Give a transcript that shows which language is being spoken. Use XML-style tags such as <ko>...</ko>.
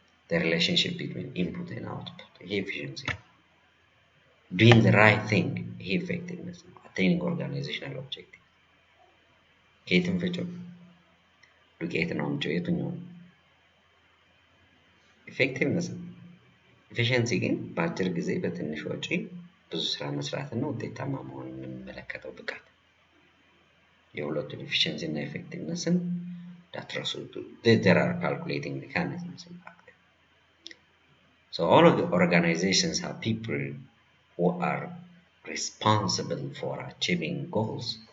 <en>The relationship between input and output, efficiency. Doing the right thing, effectiveness, attaining organizational objective.</en> <am>ከየትም ፍጭው ዱቄት ነው ምንጭው የትኛው ኢፌክቲቭነስ። ኤፊሽንሲ ግን በአጭር ጊዜ በትንሽ ወጪ ብዙ ስራ መስራትና ውጤታማ መሆንን የሚመለከተው ብቃት። የሁለቱን efficiency እና effectivenessን እንዳትረሱ።</am> <en>There are calculating mechanisms in fact. So all of the organizations have people who are responsible for achieving goals.</en>